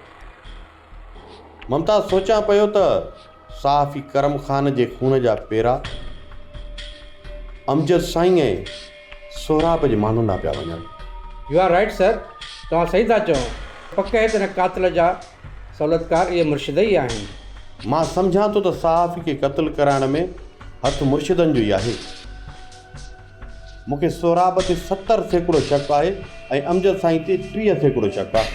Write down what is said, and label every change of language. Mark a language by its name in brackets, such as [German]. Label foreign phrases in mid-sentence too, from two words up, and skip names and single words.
[Sindhi] ममता, सोचां पियो त साफ़ी करम ख़ान जे खून जा पेरा अमजद साईं ऐं सोहराब जे मानूंदा पिया वञनि। [English] you are right sir, [Sindhi] तव्हां सही था चओ। पक आहे त हिन क़ातिल जा सहूलियतकार इहे मुर्शिद ई आहिनि। मां सम्झां थो त सहाफ़ी खे क़त्ल कराइण में हथु मुर्शिदनि जो ई आहे। मूंखे सोहराब ते 70% शक आहे ऐं अमजद साईं ते 30% शक आहे।